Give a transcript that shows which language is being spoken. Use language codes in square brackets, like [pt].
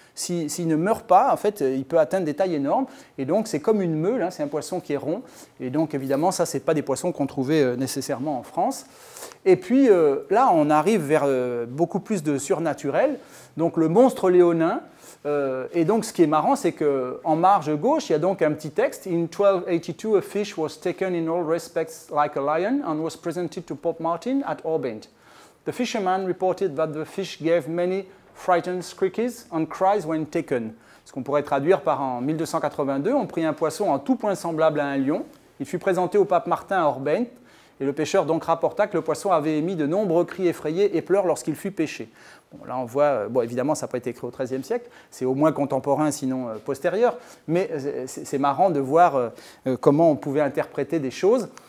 [fr] S'il ne meurt pas, en fait, il peut atteindre des tailles énormes. Et donc, c'est comme une meule, hein, c'est un poisson qui est rond. Et donc, évidemment, ça, ce n'est pas des poissons qu'on trouvait nécessairement en France. Et puis, là, on arrive vers beaucoup plus de surnaturel. Donc, le monstre léonin. Et donc, ce qui est marrant, c'est qu'en marge gauche, il y a donc un petit texte. [en] In 1282, a fish was taken in all respects like a lion and was presented to Pope Martin at Orbent. The fisherman reported that the fish gave many frightened screeches and cries when taken. [fr] Ce qu'on pourrait traduire par en 1282, on prit un poisson en tout point semblable à un lion. Il fut présenté au pape Martin à Orbent, et le pêcheur donc rapporta que le poisson avait émis de nombreux cris effrayés et pleurs lorsqu'il fut pêché. Bon, là on voit, bon, évidemment ça n'a pas été écrit au XIIIe siècle, c'est au moins contemporain sinon postérieur, mais c'est marrant de voir comment on pouvait interpréter des choses.